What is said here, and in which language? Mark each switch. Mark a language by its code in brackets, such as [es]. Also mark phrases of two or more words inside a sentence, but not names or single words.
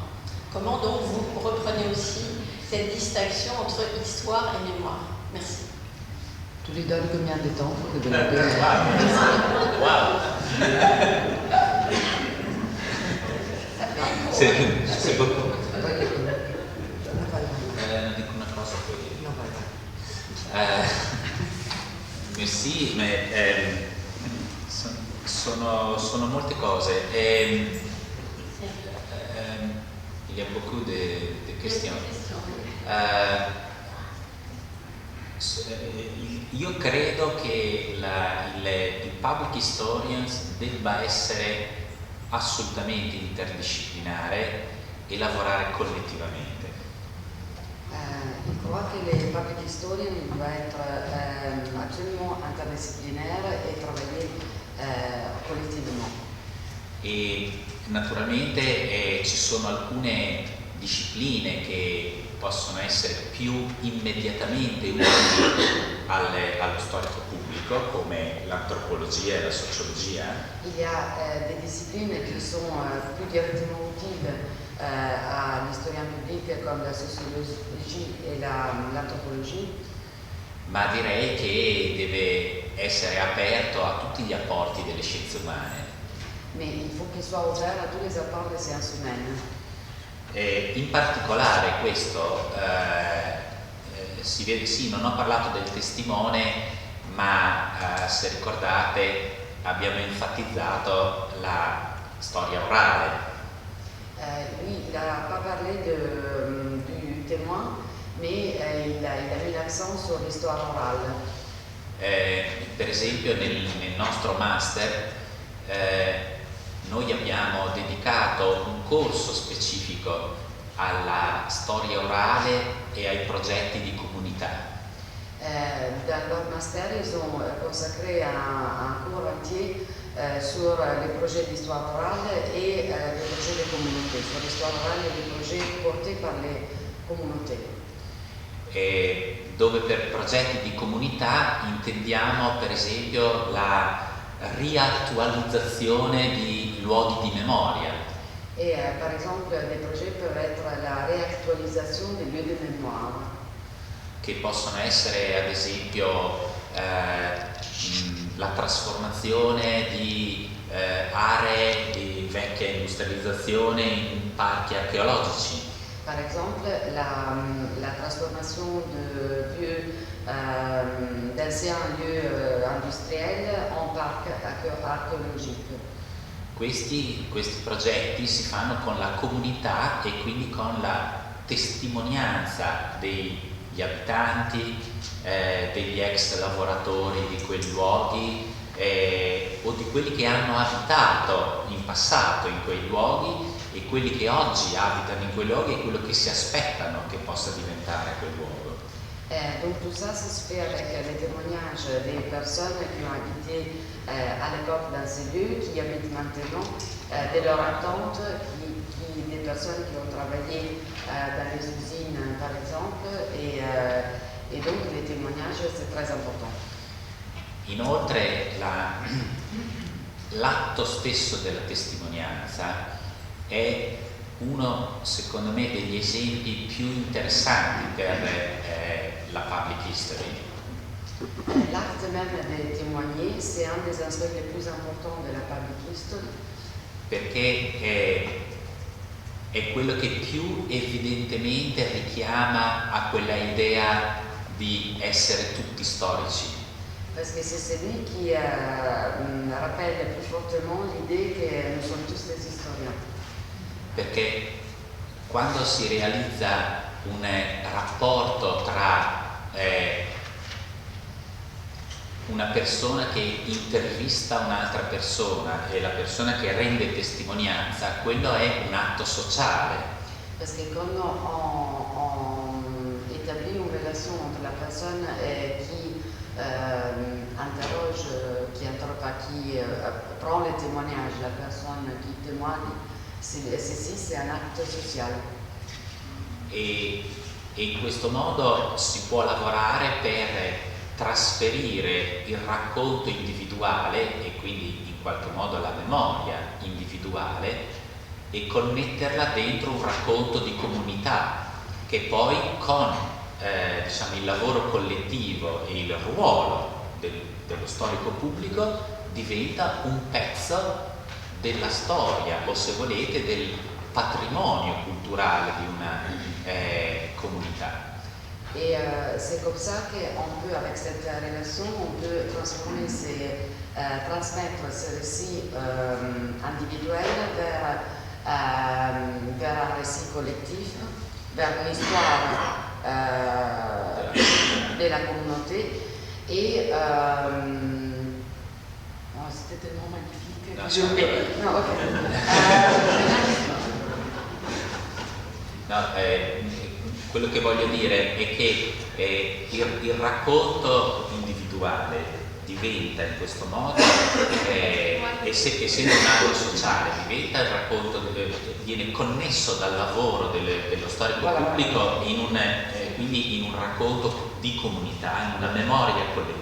[fr] Comment donc vous reprenez aussi cette distinction entre histoire et mémoire? Merci. Tu lui donnes combien de temps pour développer? C'est beaucoup. [it] Dico una cosa poi. No, vai. Sì, sono molte cose. [fr] Il y a beaucoup de questions. [it] Io credo che il [en] public historians [it] debba essere assolutamente interdisciplinare e lavorare collettivamente. [fr] Il crois que les [en] public historians [fr] doivent être absolument interdisciplinaires et travailler collectivement. [it] E naturalmente ci sono alcune discipline che possono essere più immediatamente utili allo storico pubblico, come l'antropologia e la sociologia. [fr] Il y a des disciplines qui sont plus directement utiles à l'historien public comme la sociologie et l'anthropologie. [it] Ma direi che deve essere aperto a tutti gli apporti delle scienze umane. [fr] Mais il faut qu'il soit ouvert à tous les apports des sciences humaines. [it] In particolare questo si vede, sì, non ho parlato del testimone, ma se ricordate abbiamo enfatizzato la storia orale. [fr] Lui, il n'a pas parlé du témoin, mais il a mis l'accent sur l'histoire orale. [it] Per esempio nel nostro master noi abbiamo dedicato un corso specifico alla storia orale e ai progetti di comunità. [fr] Dans leur master, ils ont consacré un cours entier sur les projets d'histoire orale et les projets des communautés, sur l'histoire orale et les projets portés par les communautés. [it] Dove per progetti di comunità intendiamo per esempio la riattualizzazione di luoghi di memoria. [fr] Et par exemple, des projets peuvent être la réactualisation des lieux de mémoire. [it] Che possono essere ad esempio la trasformazione di aree di vecchia industrializzazione in parchi archeologici. [fr] Par exemple, la transformation d'anciens lieux industriels en parcs archéologiques. [it] Questi progetti si fanno con la comunità e quindi con la testimonianza degli abitanti, degli ex lavoratori di quei luoghi o di quelli che hanno abitato in passato in quei luoghi e quelli che oggi abitano in quei luoghi e quello che si aspettano che possa diventare quel luogo. [fr] Donc tout ça, ça se fait avec les témoignages des personnes qui ont habité à l'époque dans ces lieux, qui habitent maintenant, de leur attente, des personnes qui ont travaillé dans les usines par exemple, et donc les témoignages c'est très important. [it] Inoltre l'atto stesso della testimonianza è uno, secondo me, degli esempi più interessanti per la [en] public history. [fr] L'acte même de témoigner, c'est un des aspects les plus importants de la [en] public history. [it] Perché è quello che più evidentemente richiama a quella idea di essere tutti storici. [fr] Parce que c'est celui qui rappelle le plus fortement l'idée que nous sommes tous des historiens. [it] Perché quando si realizza un rapporto tra una persona che intervista un'altra persona e la persona che rende testimonianza, quello è un atto sociale. [fr] Parce que quand on établit une relation entre la personne qui interroge, qui prend le témoignage, la personne qui témoigne, c'est un acte social. [it] E in questo modo si può lavorare per trasferire il racconto individuale e quindi in qualche modo la memoria individuale e connetterla dentro un racconto di comunità che poi con il lavoro collettivo e il ruolo dello storico pubblico diventa un pezzo della storia o, se volete, del patrimonio culturale di una comunità. [fr] Et c'est comme ça qu'on peut, avec cette relation, on peut transmettre ce récit individuel vers un récit collectif, vers l'histoire de la communauté. Et c'était tellement magnifique que j'ai oublié. Non, ok. [it] Quello che voglio dire è che il racconto individuale diventa in questo modo, essendo un atto sociale, diventa il racconto, viene connesso dal lavoro dello storico pubblico quindi in un racconto di comunità, in una memoria collettiva.